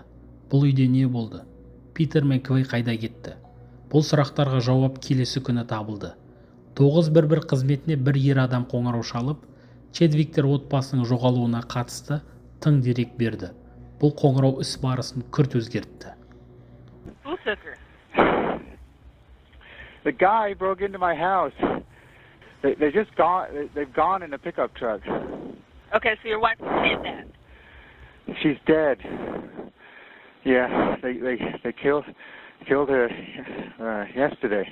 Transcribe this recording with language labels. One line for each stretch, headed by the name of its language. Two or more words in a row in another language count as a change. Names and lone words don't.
Kazakh: Бұл үйде не болды? Питер мен Квей қайда кетті? Бұл сұрақтарға жауап келесі күні табылды. 911 қызметіне бір ер адам қоңырау шалып, Чедвиктер отбасының жоғалуына қатысты тың дерек берді. Бұл қоңырау іс барысын күрт өзгертті.
English: The guy broke into my house. They've gone in a pickup truck. Okay, so your wife did that. She's dead. Yeah, they killed her yesterday.